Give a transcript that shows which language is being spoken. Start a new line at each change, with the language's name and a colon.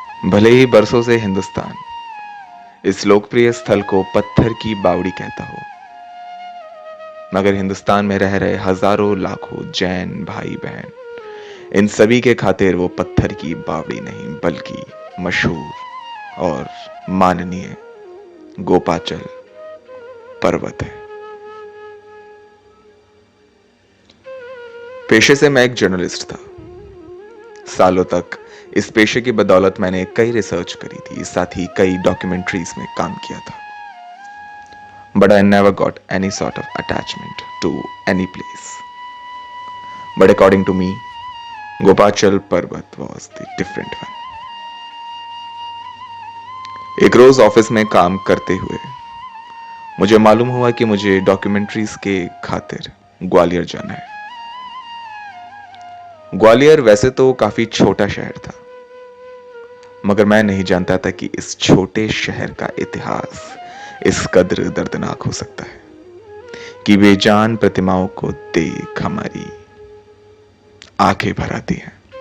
Hindi: भले ही बरसों से हिंदुस्तान इस लोकप्रिय स्थल को पत्थर की बावड़ी कहता हो, मगर हिंदुस्तान में रह रहे हजारों लाखों जैन भाई बहन, इन सभी के खातिर वो पत्थर की बावड़ी नहीं बल्कि मशहूर और माननीय गोपाचल पर्वत है। पेशे से मैं एक जर्नलिस्ट था। सालों तक इस पेशे की बदौलत मैंने कई रिसर्च करी थी, साथ ही कई डॉक्यूमेंट्रीज में काम किया था।
English: But I never got any sort of attachment to any place. But according to me, Gopachal Parvat was the different one.
Hindi: एक रोज ऑफिस में काम करते हुए मुझे मालूम हुआ कि मुझे डॉक्यूमेंट्रीज के खातिर ग्वालियर जाना है। ग्वालियर वैसे तो काफी छोटा शहर था, मगर मैं नहीं जानता था कि इस छोटे शहर का इतिहास इस कद्र दर्दनाक हो सकता है कि बेजान प्रतिमाओं को देख हमारी आंखें भर आती हैं।